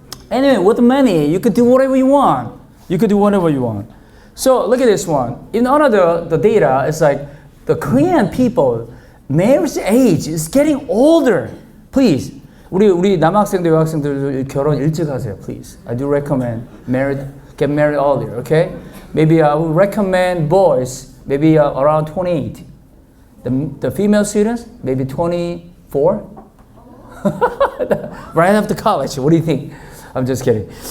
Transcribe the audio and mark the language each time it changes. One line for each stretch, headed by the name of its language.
English: Anyway, with money, you could do whatever you want. You could do whatever you want. So look at this one. In one of the data, it's like the Korean people, marriage age is getting older. Please,
Korean: 우리 남학생들, 여학생들 결혼 일찍 하세요.
English: Please, I do recommend get married earlier. Okay? Maybe I would recommend boys maybe around 28. The female students maybe 24. Right after college. What do you think? I'm just kidding.